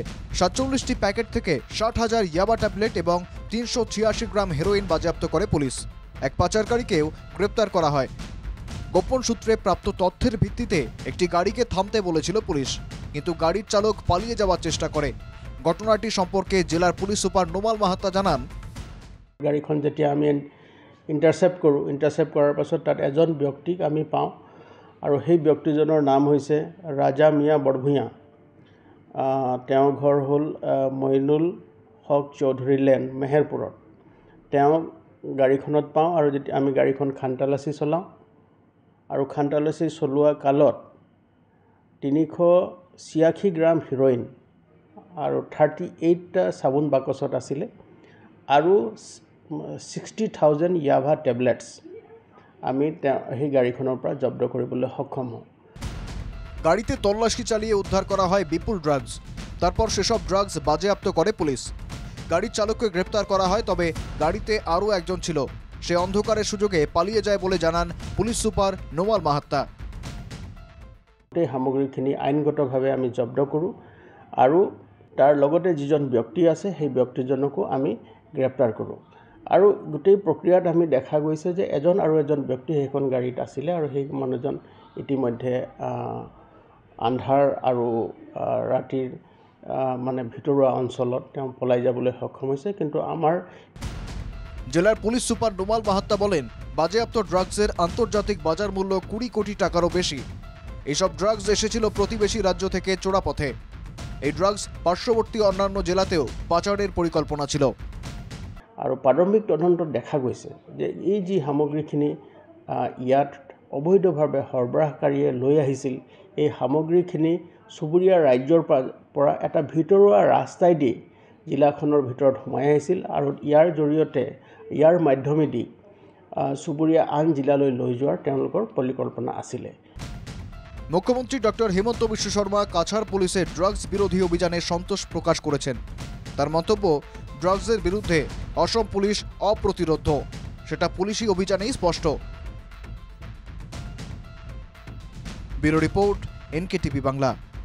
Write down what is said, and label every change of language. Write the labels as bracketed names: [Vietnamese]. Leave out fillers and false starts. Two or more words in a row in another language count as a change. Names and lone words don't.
[Bangla] 47টি প্যাকেট থেকে 60,000 ইয়াবা ট্যাবলেট এবং 386 গ্রাম হেরোইন বাজেয়াপ্ত করে পুলিশ। এক পাচারকারীকেও গ্রেপ্তার করা হয়। গোপন সূত্রে প্রাপ্ত তথ্যের ভিত্তিতে একটি গাড়িকে থামতে বলেছিল পুলিশ, কিন্তু গাড়ির চালক পালিয়ে যাওয়ার চেষ্টা করে। ঘটনাটি সম্পর্কে জেলার পুলিশ সুপার নোমাল মাহাত্তা জানান, [Assamese] গাড়ীখন যেতিয়া আমি ইণ্টাৰচেপ্ট কৰাৰ পাছত তাত এজন ব্যক্তিক আমি পাওঁ আৰু সেই ব্যক্তিজনৰ নাম হৈছে ৰাজা মিয়া বৰভূঞা। তেওঁৰ ঘৰ হ'ল মইনুল হক চৌধুৰী লেন, মেহেৰপুৰত। তেওঁ গাড়ীখনত পাওঁ আৰু যেতিয়া আমি গাড়ীখন খানতালাচি চলাওঁ আৰু খানতালাচি চলোৱা কালত 386 গ্ৰাম হিৰ'ইন আৰু 38টা চাবোন বাকচত আছিলে আৰু 60,000 ইয়াভা টেবলেটছ আমি সেই গাড়ীখনৰ পৰা জব্দ কৰিবলৈ সক্ষম হওঁ। [Bangla] গাড়িতে তল্লাশি চালিয়ে উদ্ধার করা হয় বিপুল ড্রাগস। তারপর সেসব ড্রাগস বাজেয়াপ্ত করে পুলিশ। গাড়ির চালককে গ্রেপ্তার করা হয়, তবে গাড়িতে আরও একজন ছিল। সে অন্ধকারের সুযোগে পালিয়ে যায় বলে জানান পুলিশ সুপার নোমাল মাহাত্তা। [Assamese] এই সামগ্ৰীখিনি আইনগতভাৱে আমি জব্দ কৰোঁ আৰু তাৰ লগতে যিজন ব্যক্তি আছে সেই ব্যক্তিজনকো আমি গ্ৰেপ্তাৰ কৰোঁ। আৰু গোটেই প্ৰক্ৰিয়াত আমি দেখা গৈছে যে এজন ব্যক্তি সেইখন গাড়ীত আছিলে আৰু সেই মানুহজন ইতিমধ্যে আন্ধাৰ আৰু ৰাতিৰ মানে ভিতৰুৱা অঞ্চলত তেওঁ পলাই যাবলৈ সক্ষম হৈছে। কিন্তু আমাৰ [Bangla] জেলার পুলিশ সুপার নোমাল মাহাত্তা বলেন, বাজেয়াপ্ত ড্রাগসের আন্তর্জাতিক বাজার মূল্য 20 কোটি টাকারও বেশি। এইসব ড্রাগস এসেছিল প্রতিবেশী রাজ্য থেকে চোরা পথে। এই ড্রাগস পার্শ্ববর্তী অন্যান্য জেলাতেও পাচারের পরিকল্পনা ছিল। [Assamese] আৰু প্ৰাথমিক তদন্তত দেখা গৈছে যে এই যি সামগ্ৰীখিনি ইয়াত অবৈধভাৱে সৰবৰাহকাৰীয়ে লৈ আহিছিল, এই সামগ্ৰীখিনি চুবুৰীয়া ৰাজ্যৰ পৰা এটা ভিতৰুৱা ৰাস্তাইদি জিলাখনৰ ভিতৰত সোমাই আহিছিল আৰু ইয়াৰ জৰিয়তে ইয়াৰ মাধ্যমেদি চুবুৰীয়া আন জিলালৈ লৈ যোৱাৰ তেওঁলোকৰ পৰিকল্পনা আছিলে। [Bangla] মুখ্যমন্ত্রী ডক্টর হিমন্ত বিশ্ব শর্মা কাছাড় পুলিশের ড্রাগস বিরোধী অভিযানে সন্তোষ প্রকাশ করেছেন। তার মন্তব্য, ড্রাগসের বিরুদ্ধে অসম পুলিশ অপ্রতিরোধ্য, সেটা পুলিশি অভিযানেই স্পষ্ট। [English] bureau report, [Bangla] NKTV বাংলা।